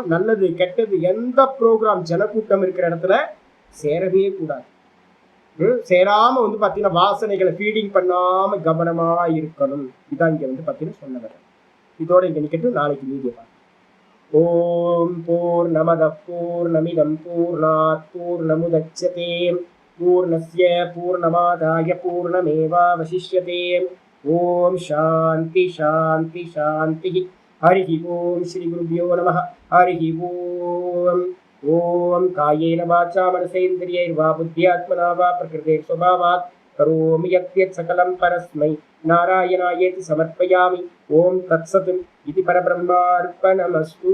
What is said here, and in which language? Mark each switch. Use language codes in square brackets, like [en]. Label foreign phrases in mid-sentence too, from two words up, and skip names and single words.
[ta] நல்லது கெட்டது எந்த ப்ரோக்ராம் ஜனக்கூட்டம் இருக்கிற இடத்துல சேரவே கூடாது. சேராம வந்து பாத்தீங்கன்னா வாசனைகளை ஃபீடிங் பண்ணாம கவனமா இருக்கணும். இதான் இங்க வந்து பாத்தீங்கன்னா சொன்ன வர. இதோட இங்க நிக்கட்டும், நாளைக்கு மீதியை பார்க்கலாம். [sa] ॐ पूर्णमद पूर्णमिदं पूर्णात् पूर्णमुदच्यते पूर्णस्य पूर्णमादाय पूर्णमेवावशिष्यते. ॐ शान्ति शान्ति शान्ति. हरि ॐ श्री गुरुभ्यो नमः। हरि ॐ. ॐ कायेन वाचा मनसेन्द्रियैर्वा बुद्ध्यात्मना वा प्रकृते स्वभावात् करोमि यद्यत् सकलं परस्मै नारायणायेति समर्पयामि. ॐ तत्सत् इति परब्रह्मार्पणमस्तु.